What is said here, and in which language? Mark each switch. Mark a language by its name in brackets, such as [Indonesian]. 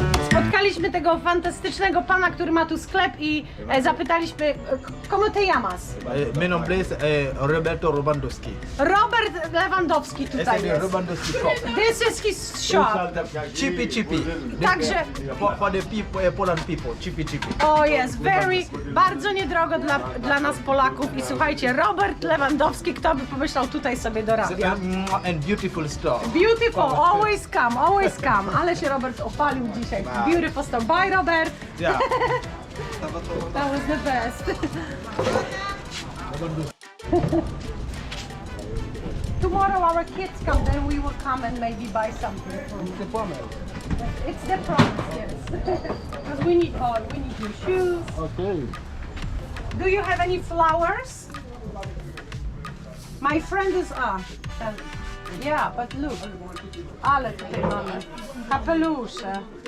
[Polish] Spotkaliśmy tego fantastycznego pana, który ma tu sklep i zapytaliśmy, [Spanish] ¿cómo te llamas? Mi nombre es Roberto Lewandowski. [Polish] Robert Lewandowski tutaj [Spanish] Ese es [Polish] jest. [English] Lewandowski shop. This is his shop. Chippy chippy. [Polish] Także, [English] For the people, Poland people, chippy chippy. [Polish] o jest, bardzo niedrogo dla nas Polaków i słuchajcie, Robert Lewandowski, kto by pomyślał, tutaj sobie dorabia. [English] And beautiful store. Beautiful, always come. [Polish] Ale się Robert opalił dzisiaj. [English] Beautiful store. Bye Robert. Yeah. That was the best. Tomorrow our kids come, then we will come and maybe buy something. It's the promise, yes. Because we need new shoes. Okay. Do you have any flowers? My friend is yeah, but look. [Polish] Ale tutaj mamy kapelusze.